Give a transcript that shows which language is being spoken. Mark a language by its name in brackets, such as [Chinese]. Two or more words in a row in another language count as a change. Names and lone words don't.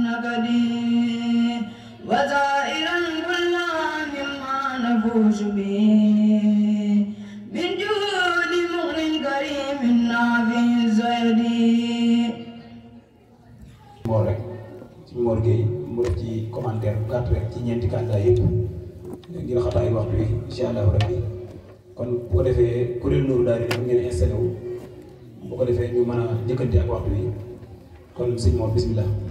[Arabic] زودي وزائرا كل مما نفوز به من جود مغن كريم نافع زودي [Wolof] Mor rek ci Mor Gueye mu def ci commentaire bu gàtt rek ci ñeenti candidat yëpp ngir xataay waxtu wi [Arabic] إن شاء الله ربي [Wolof] kon bu ko defee kuréel Nourou Darayni dafa ngeen installé wu bu ko defee ñu mën a njëkkante ak waxtu wi kon sëñ Mor bismillah.